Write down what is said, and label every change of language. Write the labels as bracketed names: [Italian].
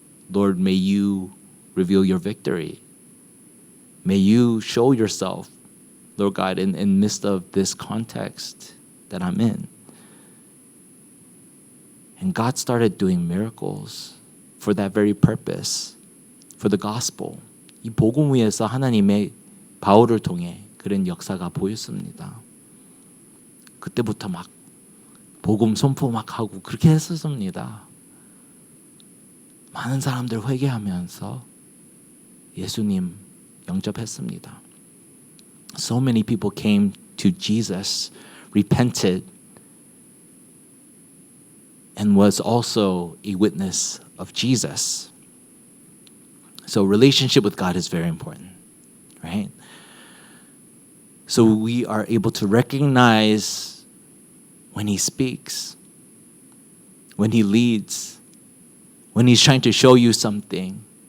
[English] Lord, may you reveal your victory. May you show yourself, Lord God, in the midst of this context that I'm in. And God started doing miracles for that very purpose, for the gospel. [Korean] 이 복음 위에서 하나님의 바울을 통해 그런 역사가 보였습니다. 그때부터 막 복음 선포 막 하고 그렇게 했었습니다. 많은 사람들 회개하면서 예수님 영접했습니다. [English] So many people came to Jesus, repented, and was also a witness of Jesus. So relationship with God is very important, right? So we are able to recognize when He speaks, when He leads, when He's trying to show you something.